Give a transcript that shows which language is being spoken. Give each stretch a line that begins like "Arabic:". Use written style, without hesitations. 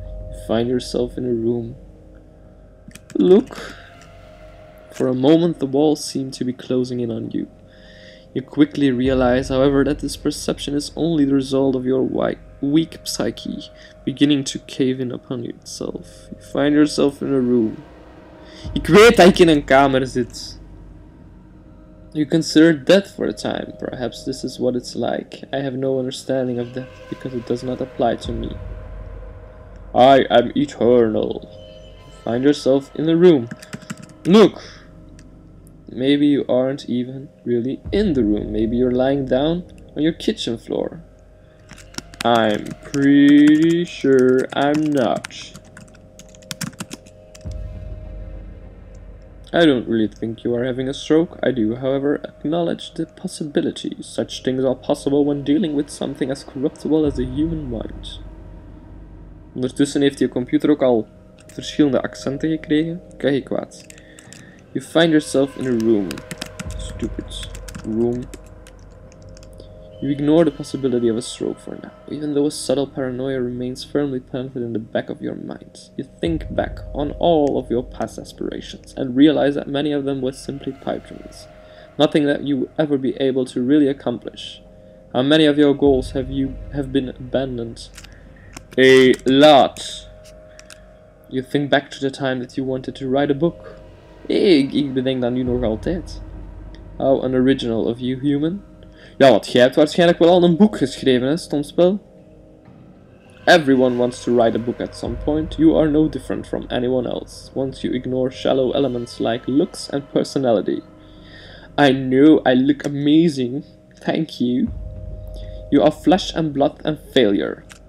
English: You find yourself in a room. Look. For a moment the walls seem to be closing in on you. You quickly realize, however, that this perception is only the result of your weak psyche beginning to cave in upon itself. You find yourself in a room.
Dutch: Ik weet dat ik in een kamer zit.
English: You consider death for a time. Perhaps this is what it's like. I have no understanding of death because it does not apply to me. I am eternal. You find yourself in the room. Look! Maybe you aren't even really in the room. Maybe you're lying down on your kitchen floor. I'm pretty sure I'm not. I don't really think you are having a stroke. I do, however, acknowledge the possibility. Such things are possible when dealing with something as corruptible as the human mind.
Dutch: Ondertussen heeft je computer ook al verschillende accenten gekregen. Krijg je kwaad.
English: You find yourself in a room. Stupid room. You ignore the possibility of a stroke for now, even though a subtle paranoia remains firmly planted in the back of your mind. You think back on all of your past aspirations and realize that many of them were simply pipe dreams. Nothing that you will ever be able to really accomplish. How many of your goals have been abandoned? A lot. You think back to the time that you wanted to write a book.
Dutch: Ik bedenk dat nu nog altijd.
English: How unoriginal of you, human.
Dutch: Ja, want jij hebt waarschijnlijk wel al een boek geschreven, hè, stom spel?
English: Everyone wants to write a book at some point. You are no different from anyone else, once you ignore shallow elements like looks and personality. I know I look amazing. Thank you. You are flesh and blood and failure.